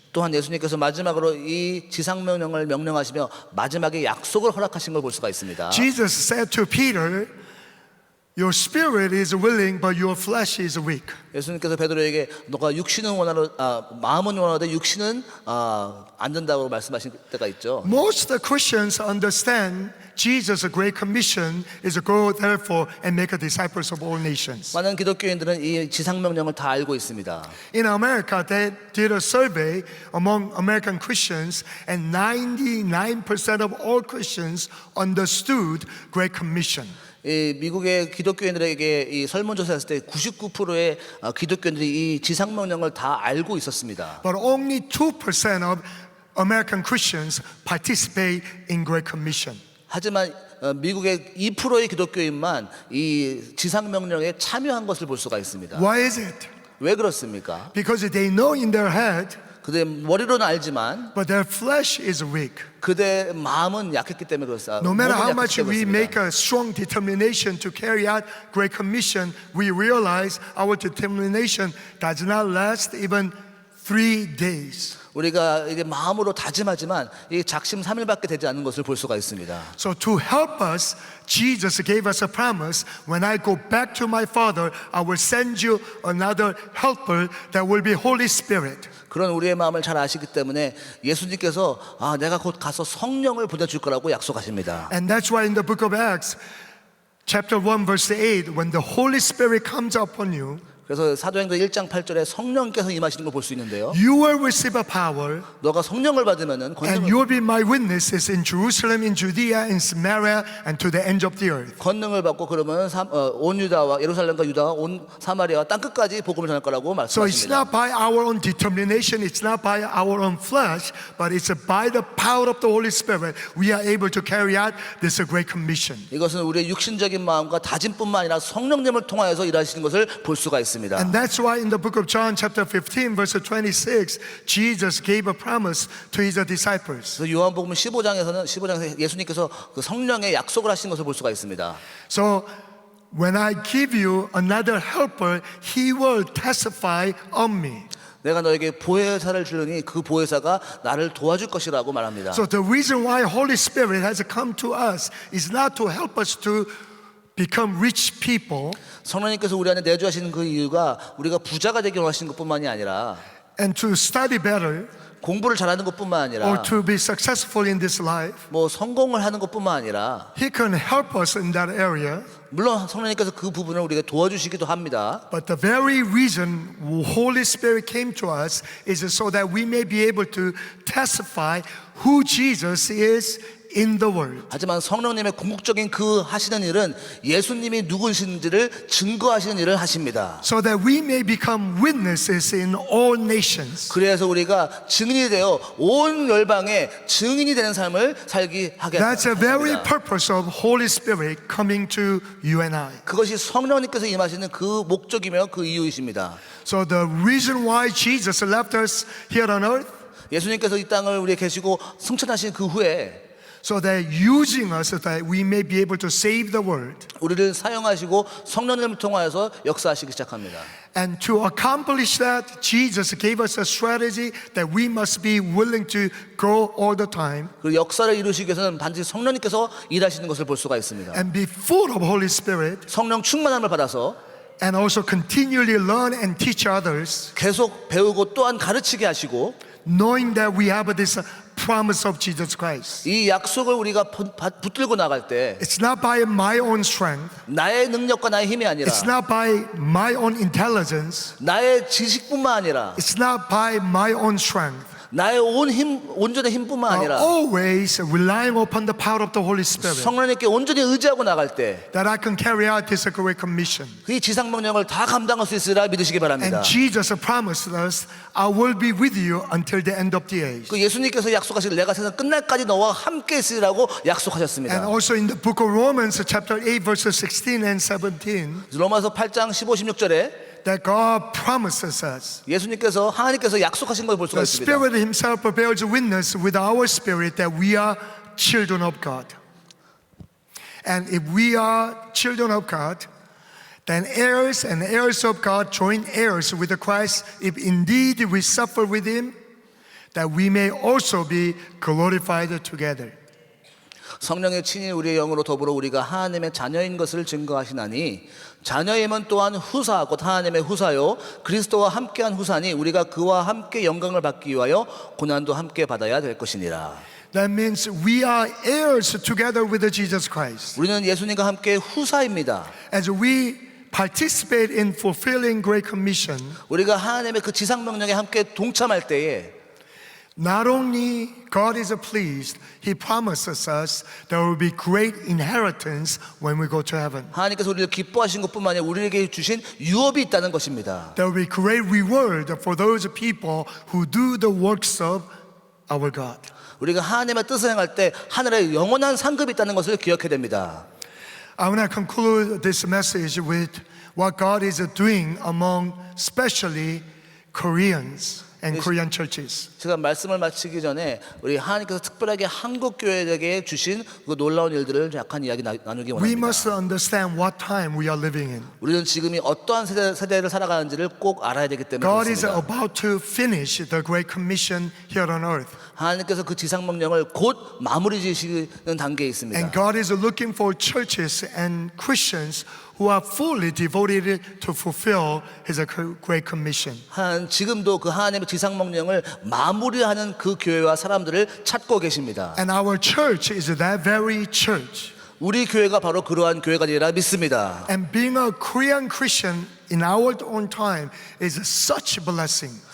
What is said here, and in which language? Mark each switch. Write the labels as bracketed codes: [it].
[ko] 또한 예수님께서 마지막으로 이 지상명령을 명령하시며 마지막에 약속을 허락하신 걸 볼 수가 있습니다. [en] Jesus said to Peter, your spirit is willing, but your flesh is weak. [ko] 예수님께서 베드로에게 너가 육신은 마음은 원하되 육신은 안 된다고 말씀하신 때가 있죠. [en] Most Christians understand Jesus' great commission is to go therefore and make disciples of all nations. [ko] 많은 기독교인들은 이 지상명령을 다 알고 있습니다. [en] In America, they did a survey among American Christians, and 99% of all Christians understood Great Commission. [ko] 이 미국의 기독교인들에게 이 설문조사했을 때 99%의 기독교인들이 이 지상명령을 다 알고 있었습니다. [en] But only 2% of American Christians participate in Great Commission. [ko] 하지만 미국의 2%의 기독교인만 이 지상명령에 참여한 것을 볼 수가 있습니다. [en] Why is it? [ko] 왜 그렇습니까? [en] Because they know in their head, [ko] 그들의 머리로는 알지만 [en] but their flesh is weak. [ko] 그들의 마음은 약했기 때문에 그렇습니다. [en] No matter how much we make a strong determination to carry out Great Commission, we realize our determination does not last even 3 days. [ko] 우리가 이게 마음으로 다짐하지만 이 작심 3일밖에 되지 않는 것을 볼 수가 있습니다. [en] So to help us, Jesus gave us a promise. When I go back to my Father, I will send you another helper that will be Holy Spirit. [ko] 그런 우리의 마음을 잘 아시기 때문에 예수님께서 내가 곧 가서 성령을 보내줄 거라고 약속하십니다. [en] And that's why in the book of Acts, chapter 1, verse 8, when the Holy Spirit comes upon you, [ko] 그래서 사도행전 1장 8절에 성령께서 임하시는 걸 볼 수 있는데요. [en] you will receive a power, [ko] 너가 성령을 받으면은 [en] and you will be my witnesses in Jerusalem, in Judea, in Samaria, and to the end of the earth. [ko] 권능을 받고 그러면 온 유다와 예루살렘과 유다와 온 사마리아와 땅 끝까지 복음을 전할 거라고 [en] So it's [ko] 말씀하십니다. [en] not by our own determination, it's not by our own flesh, but it's by the power of the Holy Spirit we are able to carry out this great commission. [ko] 이것은 우리의 육신적인 마음과 다짐뿐만 아니라 성령님을 통하여서 일하시는 것을 볼 수가 있습니다. [en] And that's why in the book of John chapter 15 verse 26 Jesus gave a promise to his disciples. [ko] 그래서 요한복음 15장에서 예수님께서 그 성령의 약속을 하신 것을 볼 수가 있습니다. [en] So when I give you another helper, he will testify on me. [ko] 내가 너에게 보혜사를 주려니 그 보혜사가 나를 도와줄 것이라고 말합니다. [en] So the reason why Holy Spirit has come to us is not to help us to become rich people [ko] 성령님께서 우리 안에 내주하시는 그 이유가 우리가 부자가 되기 원하시는 것뿐만이 아니라 [en] and to study better [ko] 공부를 잘하는 것뿐만 아니라 [en] or to be successful in this life. [ko] 뭐 성공을 하는 것뿐만 아니라 [en] He can help us in that area. [ko] 물론 성령님께서 그 부분을 우리가 도와주시기도 합니다. [en] But the very reason Holy Spirit came to us is so that we may be able to testify who Jesus is in the world. [ko] 하지만 성령님의 궁극적인 그 하시는 일은 예수님이 누구신지를 증거하시는 일을 하십니다. [en] So that we may become witnesses in all nations. [ko] 그래서 우리가 증인이 되어 온 열방에 증인이 되는 삶을 살기 하게 [en] That's the very [ko] 합니다. [en] purpose of Holy Spirit coming to you and I. [ko] 그것이 성령님께서 임하시는 그 목적이며 그 이유이십니다. [en] So the reason why Jesus left us here on earth, [ko] 예수님께서 이 땅을 우리에 계시고 승천하신 그 후에 [en] so that using us so that we may be able to save the world. [ko] 우리를 사용하시고 성령님을 통하여서 역사하시기 시작합니다. [en] And to accomplish that, Jesus gave us a strategy that we must be willing to go all the time [ko] 그 역사를 이루시기 위해서는 반드시 성령님께서 일하시는 것을 볼 수가 있습니다. [en] and be full of Holy Spirit [ko] 성령 충만함을 받아서 [en] and also continually learn and teach others, [ko] 계속 배우고 또한 가르치게 하시고 [en] knowing that we have this promise of Jesus Christ. [ko] 이 약속을 우리가 붙들고 나갈 때 [en] It's not by my own strength. [ko] 나의 능력과 나의 힘이 아니라 [en] It's not by my own intelligence. [ko] 나의 지식뿐만 아니라 [en] It's not by my own strength. [ko] 나의 온전의 힘뿐만 [en] But [ko] 아니라 [en] always relying upon the power of the Holy Spirit [ko] 성령님께 온전히 의지하고 나갈 때 이 [en] that I can carry out this great commission. [ko] 지상 명령을 다 감당할 수 있으리라 믿으시기 바랍니다. [en] And Jesus promised us, I will be with you until the end of the age. [ko] 그 예수님께서 약속하신 내가 세상 끝날까지 너와 함께 있으리라고 약속하셨습니다. [en] And also in the book of Romans chapter 8 verses 16 and 17, [ko] 로마서 8장 15, 16절에 [en] that God promises us. [ko] 예수님께서 하나님께서 약속하신 걸 볼 수가 [en] The [ko] 있습니다. [en] Spirit Himself bears witness with our spirit that we are children of God. And if we are children of God, then heirs and heirs of God, joint heirs with Christ, if indeed we suffer with Him, that we may also be glorified together. [ko] 성령의 친히 우리의 영으로 더불어 우리가 하나님의 자녀인 것을 증거하시나니 자녀임은 또한 후사 곧 하나님의 후사요 그리스도와 함께한 후사니 우리가 그와 함께 영광을 받기 위하여 고난도 함께 받아야 될 것이니라. [en] That means we are heirs together with Jesus Christ. [ko] 우리는 예수님과 함께 후사입니다. [en] As we participate in fulfilling Great Commission, [ko] 우리가 하나님의 그 지상 명령에 함께 동참할 때에 [en] not only God is pleased, He promises us there will be great inheritance when we go to heaven. [ko] 하나님께서 우리를 기뻐하신 것뿐만 아니라 우리에게 주신 유업이 있다는 것입니다. [en] There will be great reward for those people who do the works of our God. [ko] 우리가 하나님의 뜻을 행할 때 하늘에 영원한 상급이 있다는 것을 기억해야 됩니다. [en] I want to conclude this message with what God is doing among especially Koreans and Korean churches. [ko] 제가 말씀을 마치기 전에 우리 하나님께서 특별하게 한국 교회에게 주신 그 놀라운 일들을 약간 이야기 나누기 [en] We must [ko] 원합니다. [en] understand what time we are living in. [ko] 우리는 지금이 어떠한 세대를 살아가는지를 꼭 알아야 되기 때문에 [en] God is [ko] 그렇습니다. [en] about to finish the Great Commission here on earth. [ko] 하나님께서 그 지상 명령을 곧 마무리 지으시는 단계에 있습니다. [en] And God is looking for churches and Christians who are fully devoted to fulfill His Great Commission. [ko] 지금도 그 하나님의 지상 명령을 마무리하는 그 교회와 사람들을 찾고 계십니다. [en] And our church is that very church. [ko] 우리 교회가 바로 그러한 교회가 되리라 믿습니다. [en] And being a Korean Christian in our own time is such a blessing.